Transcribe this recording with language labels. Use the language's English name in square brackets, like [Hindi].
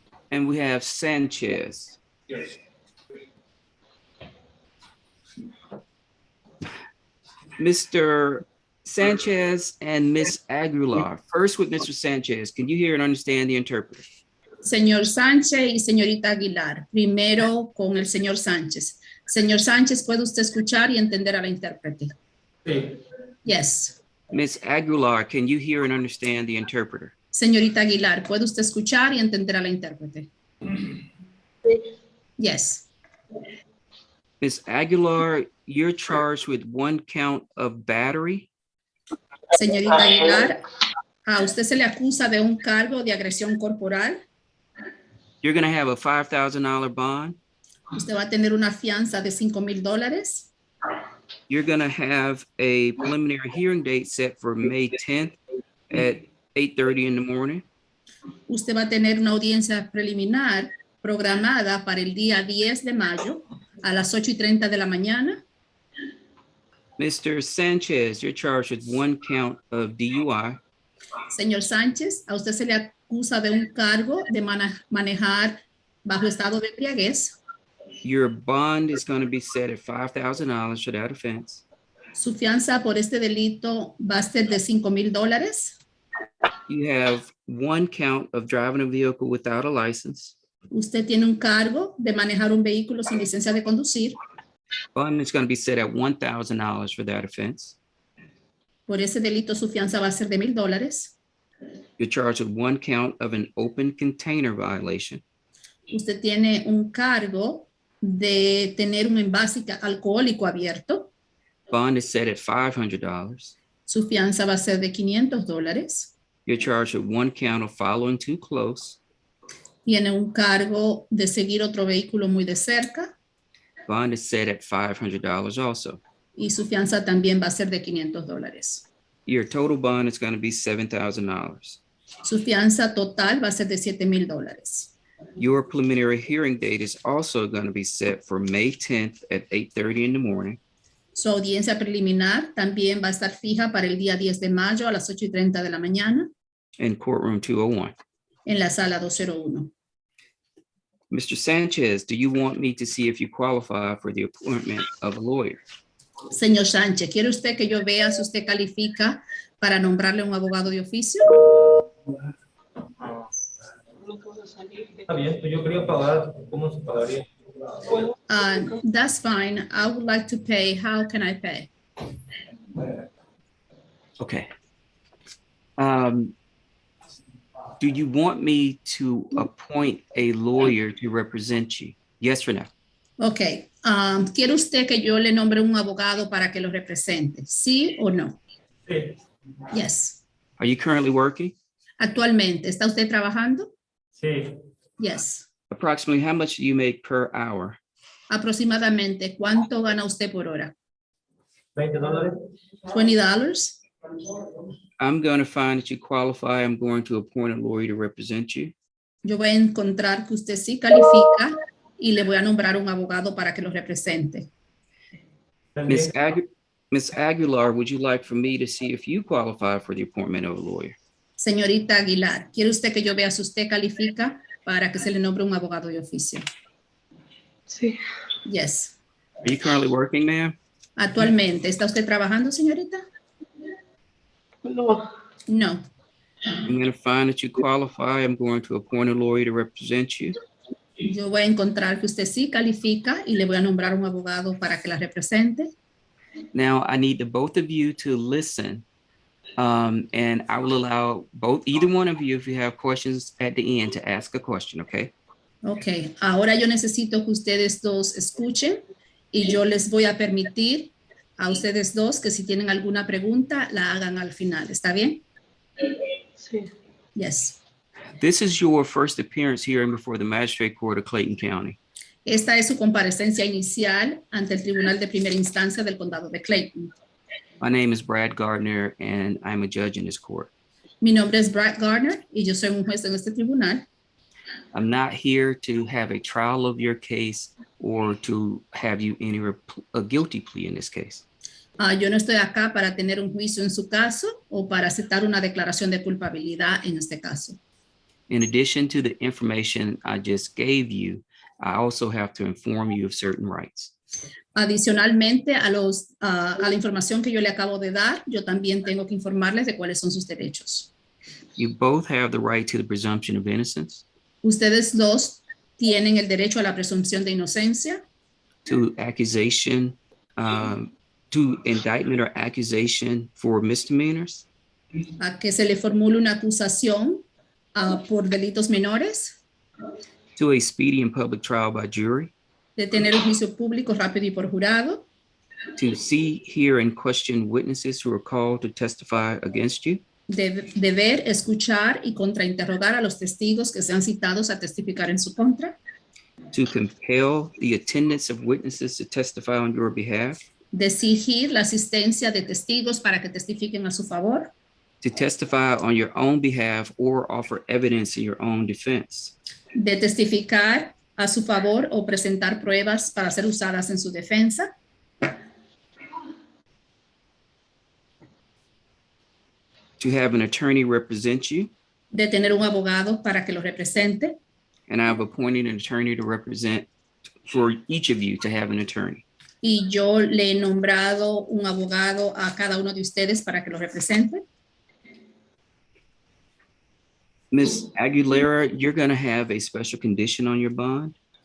[English] And we have Sanchez. Yes. Mr. Sanchez and Miss Aguilar. First with Mr. Sanchez. Can you hear and understand the interpreter? [Spanish] Señor Sánchez y señorita Aguilar. Primero con el señor Sánchez. Señor Sánchez, ¿puede usted escuchar y entender a la intérprete? Sí. [English] Yes. Miss Aguilar, can you hear and understand the interpreter? [Spanish] Señorita Aguilar, ¿puede usted escuchar y entender a la intérprete? [English] Yes. Miss Aguilar, you're charged with 1 count of battery. [Spanish] Señorita Aguilar, a usted se le acusa de un cargo de agresión corporal. [English] You're going to have a $5,000 bond. [Spanish] Usted va a tener una fianza de $5,000. [English] You're going to have a preliminary hearing date set for May 10th at 8:30 in the morning. [Spanish] Usted va a tener una audiencia preliminar programada para el día 10 de mayo a las 8:30 de la mañana. [English] Mr. Sanchez, you're charged with 1 count of DUI. [Spanish] Señor Sánchez, a usted se le acusa de un cargo de manejar bajo estado de embriaguez. [English] Your bond is going to be set at $5,000 for that offense. [Spanish] Su fianza por este delito va a ser de $5,000. [English] You have 1 count of driving a vehicle without a license. [Spanish] Usted tiene un cargo de manejar un vehículo sin licencia de conducir. [English] Bond is going to be set at $1,000 for that offense. [Spanish] Por ese delito su fianza va a ser de $1,000. [English] You're charged with 1 count of an open container violation. [Spanish] Usted tiene un cargo de tener un envase alcohólico abierto. [English] Bond is set at $500. [Spanish] Su fianza va a ser de $500. [English] You're charged with 1 count of following too close. [Spanish] Tiene un cargo de seguir otro vehículo muy de cerca. [English] Bond is set at $500 also. [Spanish] Y su fianza también va a ser de $500. [English] Your total bond is going to be $7,000. [Spanish] Su fianza total va a ser de $7,000. [English] Your preliminary hearing date is also going to be set for May 10th at 8:30 in the morning. [Spanish] Su audiencia preliminar también va a estar fija para el día 10 de mayo a las 8:30 de la mañana [English] In courtroom 201. [Spanish] en la sala 201. [English] Mr. Sanchez, do you want me to see if you qualify for the appointment of a lawyer? [Spanish] Señor Sánchez, ¿quiere usted que yo vea si usted califica para nombrarle un abogado de oficio? Está bien, yo quería pagar, ¿cómo se pagaría? [English] That's fine. I would like to pay. How can I pay? Okay. Do you want me to appoint a lawyer to represent you? Yes or no? Ok. [Spanish] ¿Quiere usted que yo le nombre un abogado para que lo represente? ¿Sí o no? Sí. [English] Yes. Are you currently working? [Spanish] Actualmente, ¿está usted trabajando? Sí. [English] Yes. Approximately how much do you make per hour? [Spanish] Aproximadamente, ¿cuánto gana usted por hora? $20. [English] $20. I'm going to find that you qualify. I'm going to appoint a lawyer to represent you. [Spanish] Yo voy a encontrar que usted sí califica y le voy a nombrar un abogado para que lo represente. [English] Miss Aguilar, would you like for me to see if you qualify for the appointment of a lawyer? [Spanish] Señorita Aguilar, ¿quiere usted que yo vea si usted califica para que se le nombre un abogado de oficio? Sí. [English] Yes. Are you currently working, ma'am? [Spanish] Actualmente, ¿está usted trabajando, señorita? No. [English] No. I'm going to find that you qualify. I'm going to appoint a lawyer to represent you. [Spanish] Yo voy a encontrar que usted sí califica y le voy a nombrar un abogado para que la represente. [English] Now, I need the both of you to listen, and I will allow either one of you, if you have questions at the end, to ask a question, okay? [Spanish] Ok, ahora yo necesito que ustedes dos escuchen y yo les voy a permitir a ustedes dos que si tienen alguna pregunta la hagan al final. ¿Está bien? Sí. [English] Yes. This is your first appearance hearing before the Magistrate Court of Clayton County. [Spanish] Esta es su comparecencia inicial ante el Tribunal de Primera Instancia del Condado de Clayton. [English] My name is Brad Gardner, and I'm a judge in this court. [Spanish] Mi nombre es Brad Gardner y yo soy un juez en este tribunal. [English] I'm not here to have a trial of your case or to have you enter a guilty plea in this case. [Spanish] Yo no estoy acá para tener un juicio en su caso o para aceptar una declaración de culpabilidad en este caso. [English] In addition to the information I just gave you, I also have to inform you of certain rights. [Spanish] Adicionalmente a la información que yo le acabo de dar, yo también tengo que informarles de cuáles son sus derechos. [English] You both have the right to the presumption of innocence, [Spanish] Ustedes dos tienen el derecho a la presunción de inocencia, [English] to accusation, to indictment or accusation for misdemeanors, [Spanish] a que se le formule una acusación por delitos menores, [English] to a speedy and public trial by jury, [Spanish] de tener un juicio público rápido y por jurado, [English] to see, hear, and question witnesses who are called to testify against you, [Spanish] de ver, escuchar y contrainterrogar a los testigos que sean citados a testificar en su contra, [English] to compel the attendance of witnesses to testify on your behalf, [Spanish] de exigir la asistencia de testigos para que testifiquen a su favor, [English] to testify on your own behalf or offer evidence in your own defense, [Spanish] de testificar a su favor o presentar pruebas para ser usadas en su defensa, [English] to have an attorney represent you, [Spanish] de tener un abogado para que lo represente, [English] and I've appointed an attorney to represent for each of you to have an attorney. [Spanish] y yo le he nombrado un abogado a cada uno de ustedes para que lo represente. [English] Ms. Aguilera, you're going to have a special condition on your bond.